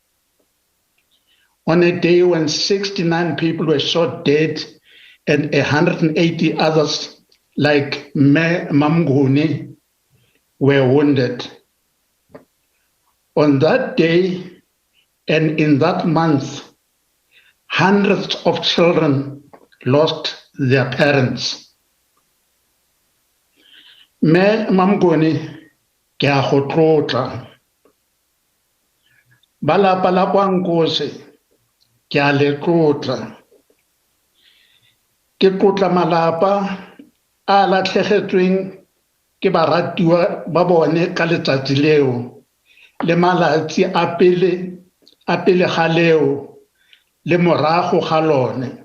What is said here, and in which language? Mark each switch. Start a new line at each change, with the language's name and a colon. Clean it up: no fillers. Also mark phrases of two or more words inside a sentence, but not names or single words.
English: On a day when 69 people were shot dead and 180 others, like Moghabani, were wounded. On that day and in that month, hundreds of children lost their parents.
Tswana: Moghabani ke a go tlotla. Ba lapa la kwa Nkosi ke a le tlotla. Ke tlotla malapa a latlhegetsweng ke baratiwa ba bone ka letsatsi leo le malatsi a pele ga leo le morago ga lone.